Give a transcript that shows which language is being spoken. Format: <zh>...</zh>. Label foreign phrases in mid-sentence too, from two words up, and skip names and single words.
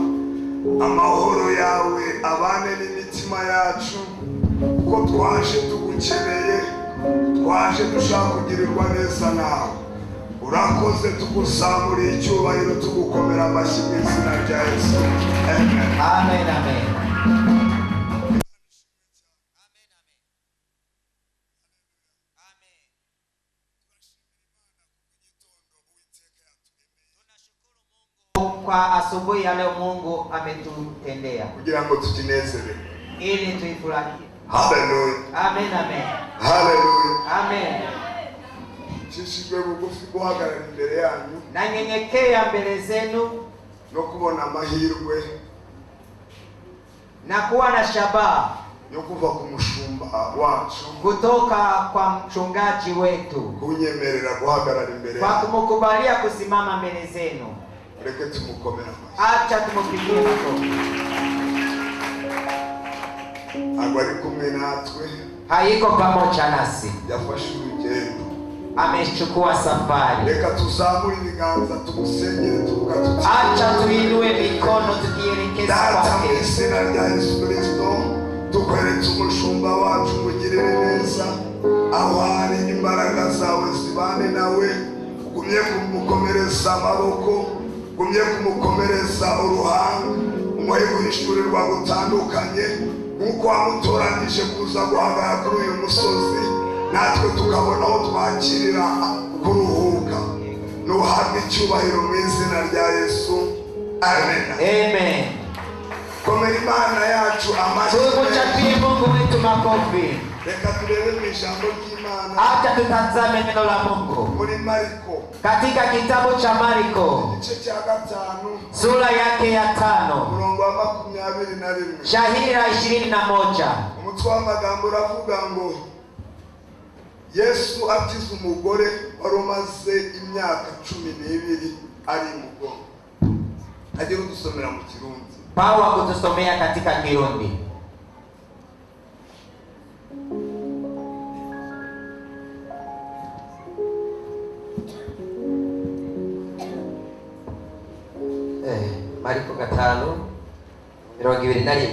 <rw>Amahoro yawe abane n'imitima yacu, ko twaje tugukeneye, twaje dushaka kugirirwa neza nawe. Urakoze, tugusaburiye icyubahiro, tugukomera amashyi mu izina rya Yesu. Amen. Amen. Amen.</rw> <sw>Kwa asubuhi ya leo Mungu ametutendea</sw> <rw>kugira ngo tukinezere,</rw> <sw>ili tuifurahie. Hallelujah. Amen. Amen. Hallelujah. Amen.</sw> <rw>Nshishikwe bugufi guhagarara imbere yanyu,</rw> <sw>nanyenyekea mbele zenu</sw> <rw>no kubona amahirwe</rw> <sw>na kuwa na shabaha</sw> <rw>yo kuva ku mushumba wacu,</rw> <sw>kutoka kwa mchungaji wetu,</sw> <rw>kunyemerera guhagarara imbere</rw> <sw>kwa kumukubalia kusimama mbele zenu.</sw> <rw>Reke tumukomera amashyi.</rw> <sw>Acha tumupigie makofi.</sw> <rw>Agwari kumwe natwe,</rw> <sw>Haiko pamoja nasi,</sw> <rw>yafashe urugendo,</rw> <sw>amechukua safari.</sw> <rw>Reka tuzamure ibiganza tumusengere, tuvuga tuti</rw> <sw>Acha tuinue mikono tukielekeza</sw> <rw>Data mu</rw> <sw>kwake.</sw> <rw>izina rya Yesu Kristo, tukweretse umushumba wacu, mugirire neza, aho hari imbaraga zawe zibane nawe, ugumye kumukomereza amaboko, ugumye kumukomereza uruhanga, umuhe guhishurirwa gutandukanye, nk'uko wamutoranije kuza guhagarara kuri uyu musozi, natwe tukabona aho twakirira kuruhuka. Nuhabwe icyubahiro mu izina rya Yesu. Amen. Amen. Komera Imana yacu amashyi.</rw> <sw>Tumuchapie Mungu wetu makofi.</sw> <rw>Reka turebe mu ijambo ry'Imana.</rw> <sw>Acha tutazame neno la Mungu</sw> <rw>Muri Mariko,</rw> <sw>katika kitabu cha Mariko</sw> <rw>igice cya 5,</rw> <sw>sura yake ya 5</sw> <rw>umurongo wa 21.</rw> <sw>shahira 21.</sw> <rw>Umutwe w'amagambo uravuga ngo Yesu akiza umugore wari umaze imyaka 12 ari mugo. Agiye kudusomera mu Kirundi.</rw> <sw>Paulo kutusomea katika Kirundi. Mariko 5:21.</sw>